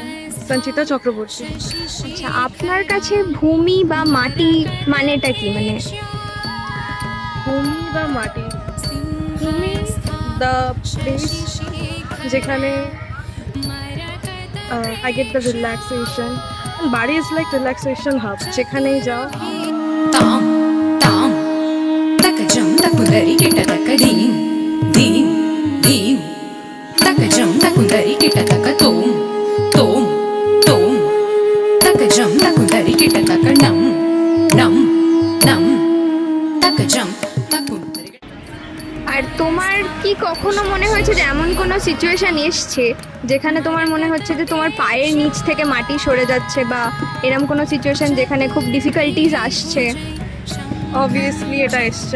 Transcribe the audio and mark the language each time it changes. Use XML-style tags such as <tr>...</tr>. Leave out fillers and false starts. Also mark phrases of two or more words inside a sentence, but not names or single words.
<bn>সঞ্চিতা চক্রবর্তী। আচ্ছা, আপনার কাছে ভূমি বা মাটি মানেটা কি? মানে ভূমি বা মাটি, ভূমি</bn> <en>the place</en> <bn>যেখানে</bn> <en>I get the relaxation, and</en> <bn>বাড়ি</bn> <en>is like relaxation hub,</en> <bn>যেখানেই যাও। ताम ताम तक जम तकुंदरी किटा तक दीम दीम दीम तक जम तकुंदरी किटा तक तोम तोम तोम तक जम तकुंदरी किटा तक नम नम नम तक जम तकुंदरी। আর তোমার কি কখনো মনে হয়েছে যে এমন কোনো সিচুয়েশন এসছে যেখানে তোমার মনে হচ্ছে যে তোমার পায়ের নিচ থেকে মাটি সরে যাচ্ছে, বা এরকম কোনো সিচুয়েশন যেখানে খুব ডিফিকাল্টিজ আসছে? অবভিয়াসলি এটা এসছে।</bn>